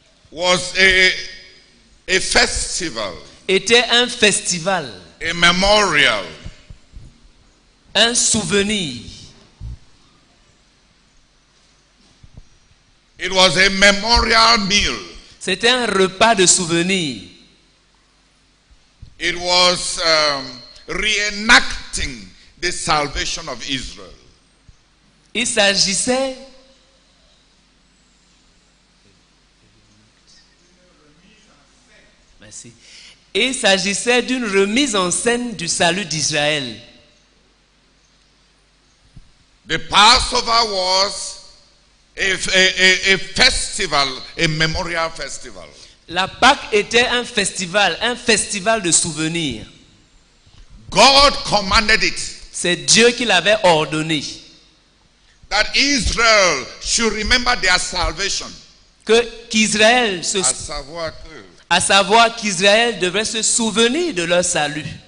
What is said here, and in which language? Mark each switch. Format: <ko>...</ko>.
<en>was a festival,</en> <fr>était un festival,</fr> <en>a memorial.</en> <fr>un souvenir.</fr> <en>It was a memorial meal.</en> <fr>C'était un repas de souvenir.</fr> <en>It was reenacting the salvation of Israel.</en> <fr>Il s'agissait Merci. Il s'agissait d'une remise en scène du salut d'Israël.</fr> <en>The Passover was a festival, a memorial festival.</en> <fr>La Pâque était un festival de souvenirs.</fr> <en>God commanded it</en> <fr>C'est Dieu qui l'avait ordonné.</fr> <en>that Israel should remember their salvation.</en> <fr>Qu'Israël, À savoir que à savoir qu'Israël devait se souvenir de leur salut.</fr>